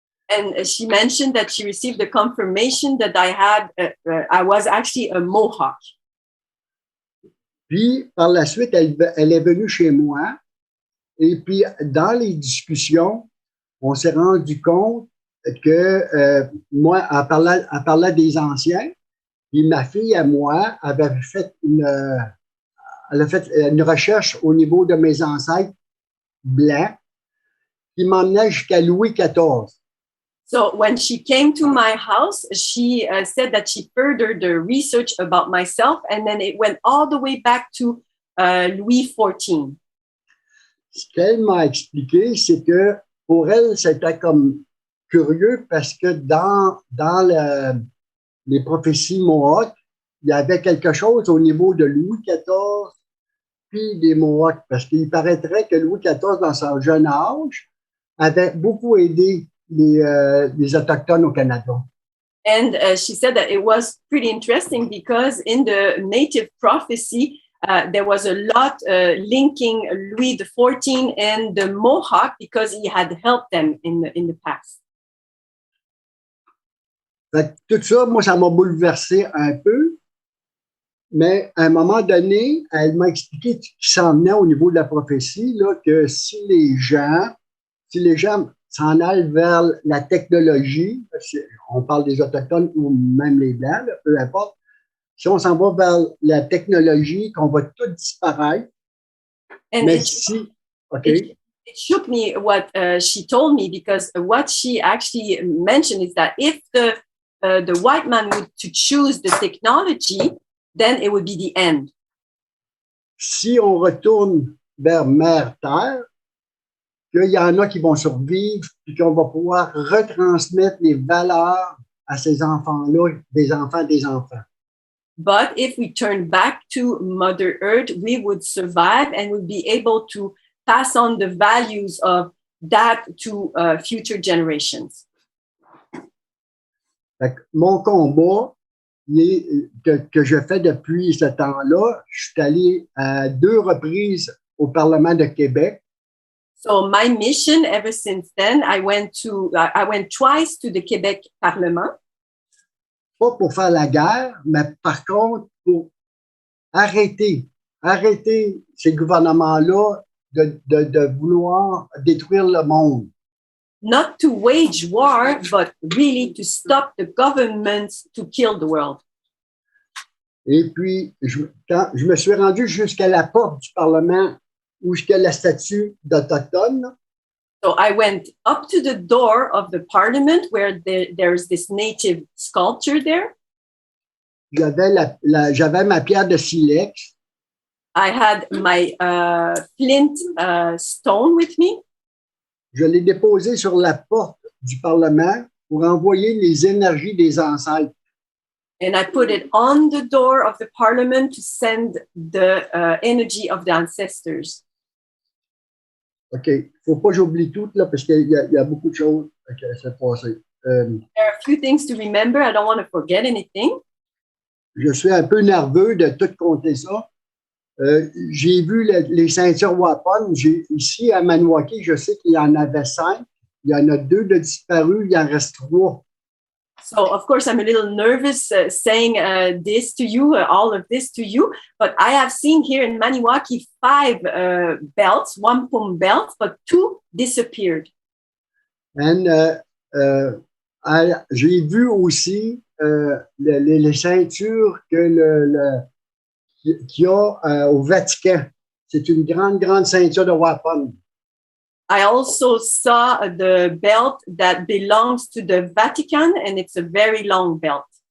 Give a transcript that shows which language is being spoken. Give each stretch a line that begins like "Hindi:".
English: And she mentioned that she received the confirmation that I was actually a Mohawk.
French: Puis, par la suite, elle est venue chez moi. Et puis, dans les discussions, on s'est rendu compte que moi, elle parlait des anciens. Puis, ma fille à moi avait fait une recherche au niveau de mes ancêtres blancs qui m'emmenait jusqu'à Louis XIV.
English: So when she came to my house, she said that she furthered the research about myself, and then it went all the way back to Louis XIV.
French: Ce qu'elle m'a expliqué, c'est que pour elle, c'était comme curieux parce que dans les prophéties Mohawks, il y avait quelque chose au niveau de Louis XIV puis des Mohawks, parce qu'il paraîtrait que Louis XIV, dans son jeune âge, avait beaucoup aidé les Autochtones au Canada.
English: And she said that it was pretty interesting because in the native prophecy, there was a lot linking Louis XIV and the Mohawk because he had helped them in the past.
French: Fait que tout ça, moi, ça m'a bouleversé un peu. Mais à un moment donné, elle m'a expliqué ce qui s'en venait au niveau de la prophétie, là, que si les gens s'en allent vers la technologie, on parle des Autochtones ou même les Blancs, là, peu importe, si on s'en va vers la technologie, qu'on va tout disparaître.
English: And
French: mais
English: it shook me what she told me, because what she actually mentioned is that if the white man would to choose the technology, then it would be the end.
French: Si on retourne vers Mère Terre, qu'il y en a qui vont survivre et qu'on va pouvoir retransmettre les valeurs à ces enfants-là, des enfants des enfants.
English: But if we turn back to Mother Earth, we would survive and would be able to pass on the values of that to future generations.
French: Fait que mon combat que je fais depuis ce temps-là, je suis allé à 2 reprises au Parlement de Québec.
English: So my mission ever since then, I went twice to the Quebec Parlement.
French: Pas pour faire la guerre, mais par contre pour arrêter ces gouvernements-là de vouloir détruire le monde.
English: Not to wage war, but really to stop the governments to kill the world.
French: Et puis, quand je me suis rendu jusqu'à la porte du Parlement où il y a la statue d'Autochtone.
English: So I went up to the door of the parliament where there's this native sculpture there.
French: J'avais ma pierre de silex.
English: I had my flint stone with me.
French: Je l'ai déposé sur la porte du Parlement pour envoyer les énergies des ancêtres.
English: And I put it on the door of the parliament to send the energy of the ancestors. OK.
French: Il ne faut pas que j'oublie tout, là, parce qu'il y a beaucoup de choses qui s'est passé.
English: There are a few things to remember. I don't want to forget anything.
French: Je suis un peu nerveux de tout compter ça. J'ai vu les ceintures Wampum. Ici, à Maniwaki, je sais qu'il y en avait 5. Il y en a 2 de disparus. Il en reste 3.
English: So, of course, I'm a little nervous saying this to you, all of this to you, but I have seen here in Maniwaki 5 belts, Wampum belts, but 2 disappeared. And
French: j'ai vu aussi les ceintures qu'il y a au Vatican. C'est une grande ceinture de Wampum.
English: I also saw the belt that belongs to the Vatican, and it's a very long belt.